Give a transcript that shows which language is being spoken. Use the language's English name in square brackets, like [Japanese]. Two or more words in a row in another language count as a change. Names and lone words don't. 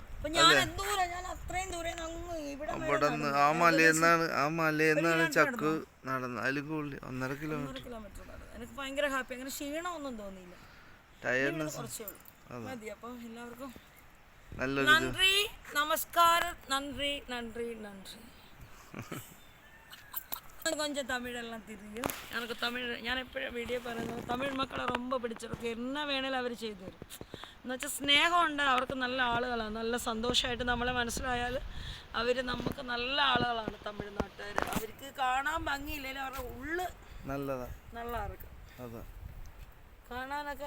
[Malayalam] ഇവിടെ ആ മലയെന്നാണ് ചക്ക് നടന്നത്. അതിൽ കൂടുതൽ 1.5 കിലോമീറ്റർ. എനിക്ക് ഭയങ്കര ഹാപ്പി, അങ്ങനെ ക്ഷീണമൊന്നും തോന്നിയില്ല. ടയർഡ്നെസ് മതി. അപ്പൊ എല്ലാവർക്കും നല്ലൊരു നന്ദി, നമസ്കാരം. നന്ദി. [Tamil] கொஞ்சம் தமிழெல்லாம் தெரியும் எனக்கு. [Malayalam] தமிழ் ഞാൻ എപ്പോഴും വീഡിയോ പറയുന്നത്, തമിഴ് മക്കളെ ரொம்ப പിടിച്ചവർക്ക് എന്നാ വേണേലും അവർ ചെയ്തു തരും. എന്നുവെച്ചാൽ സ്നേഹമുണ്ട്, അവർക്ക് നല്ല ആളുകളാണ്. നല്ല സന്തോഷമായിട്ട് നമ്മളെ മനസ്സിലായാൽ അവർ നമുക്ക് നല്ല ആളുകളാണ് തമിഴ്നാട്ടുകാർ. അവർക്ക് കാണാൻ ഭംഗിയില്ലെങ്കിലും അവരുടെ ഉള്ളു നല്ലതാർക്ക് കാണാനൊക്കെ.